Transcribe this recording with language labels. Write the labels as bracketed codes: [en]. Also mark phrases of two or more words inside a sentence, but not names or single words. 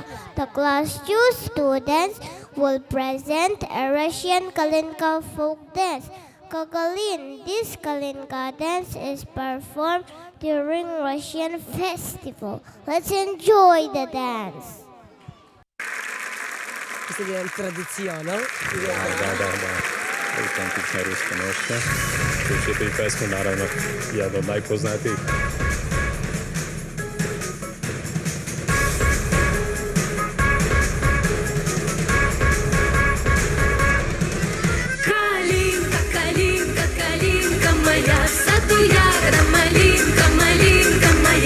[en] The class 2 students will present a Russian Kalinka folk dance. Kokolin. This Kalinka dance is performed during Russian festival. Let's enjoy the dance. [it] Questa è tradizione. [sr] Da. Autentična ruska nošnja. Čujete i pesmu, naravno, jedna od najpoznatijih. [ru] Калинка, калинка, калинка моя, в саду ягода, малинка, малинка моя.